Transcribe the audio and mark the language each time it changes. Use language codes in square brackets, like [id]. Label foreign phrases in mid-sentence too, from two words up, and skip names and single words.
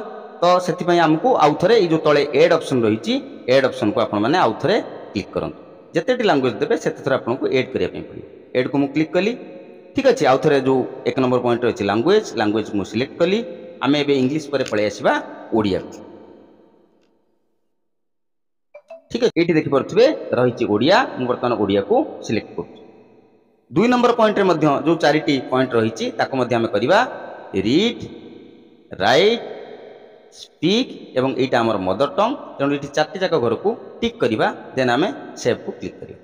[or] ତ ସେଥିପାଇଁ ଆମକୁ ଆଉଥରେ ଏଇ ଯେଉଁ ତଳେ [en] add option [or] ରହିଛି, ଏଡ୍ ଅପସନ୍କୁ ଆପଣମାନେ ଆଉଥରେ କ୍ଲିକ୍ କରନ୍ତୁ। ଯେତେଟି ଲାଙ୍ଗୁଏଜ ଦେବେ ସେତେ ଥର ଆପଣଙ୍କୁ ଏଡ୍ କରିବା ପାଇଁ ପଡ଼ିବ। ଏଡ୍କୁ ମୁଁ କ୍ଲିକ୍ କଲି, ଠିକ୍ ଅଛି। ଆଉଥରେ ଯେଉଁ 1 ନମ୍ବର ପଏଣ୍ଟ ରହିଛି ଲାଙ୍ଗୁଏଜକୁ ମୁଁ ସିଲେକ୍ଟ କଲି। ଆମେ ଏବେ ଇଂଲିଶ ପରେ ପଳେଇ ଆସିବା ଓଡ଼ିଆକୁ। [bn] ঠিক আছে, [or] এইটি দেখিপাରୁଥିବେ ରହିଛି ଓଡ଼ିଆ। ମୁଁ ବର୍ତ୍ତମାନ ଓଡ଼ିଆକୁ ସିଲେକ୍ଟ କରୁଛି। 2 ନମ୍ବର ପଏଣ୍ଟରେ ମଧ୍ୟ ଯେଉଁ 4ଟି ପଏଣ୍ଟ ରହିଛି ତାକୁ ମଧ୍ୟ ଆମେ କରିବା [en] read, write, speak [or] ଏବଂ ଏଇଟା ଆମର [en] mother tongue. [or] ତେଣୁ ଏଠି 4ଟି ଯାକ ଘରକୁ ଟିକ୍ କରିବା। ଦେନ୍ ଆମେ ସେଭ୍କୁ କ୍ଲିକ୍ କରିବା।